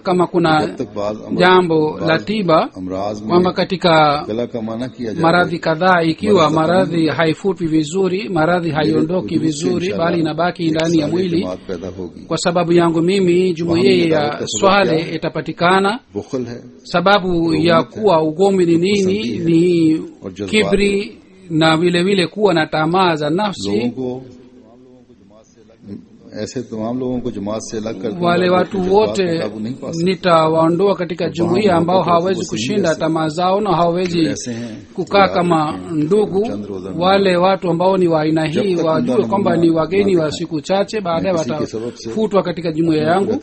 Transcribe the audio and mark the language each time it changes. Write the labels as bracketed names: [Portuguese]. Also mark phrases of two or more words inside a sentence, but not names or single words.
[Swahili] Kama kuna jambo la tiba kwamba katika maradhi kadhaa, ikiwa maradhi haifutwi vizuri, maradhi haiondoki vizuri, bali inabaki ndani ya mwili, kwa sababu yangu mimi jumuiya ya Swale itapatikana. Sababu ya kuwa ugomvi ni nini? Ni kibri na vile vile kuwa na tamaa za nafsi. [Urdu] ایسے تمام لوگوں کو جماعت سے الگ کر [Swahili] wale watu wote nitawaondoa katika jumuiya ambao hawawezi kushinda tamaa zao na hawawezi kukaa kama ndugu. Wale watu ambao ni wa aina hii wajue kwamba ni wageni wa siku chache, baadaye watafutwa katika jumuiya yangu.